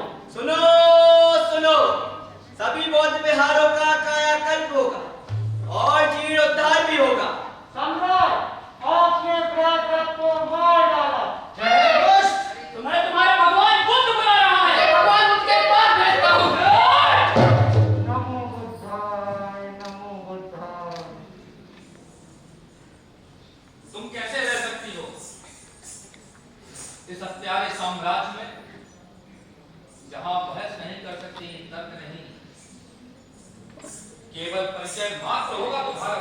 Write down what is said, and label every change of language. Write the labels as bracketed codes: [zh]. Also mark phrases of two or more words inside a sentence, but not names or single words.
[hi] सुनो सुनो, सभी बौद्ध विहारों का कायाकल्प होगा और जीर्णोद्धार भी होगा। सम्राट आपने बृहदत्त को मार डाला। जय दुष्ट, तुम्हारे भगवान बुद्ध बुला रहा है। भगवान बुद्ध के पास भेजता हूँ। [sa] नमो बुद्धाय, नमो बुद्धाय। [hi] तुम कैसे रह सकती हो इस हत्यारे साम्राज्य में, जहां बहस नहीं कर सकती, तर्क नहीं, केवल परिचय मात्र होगा तुम्हारा।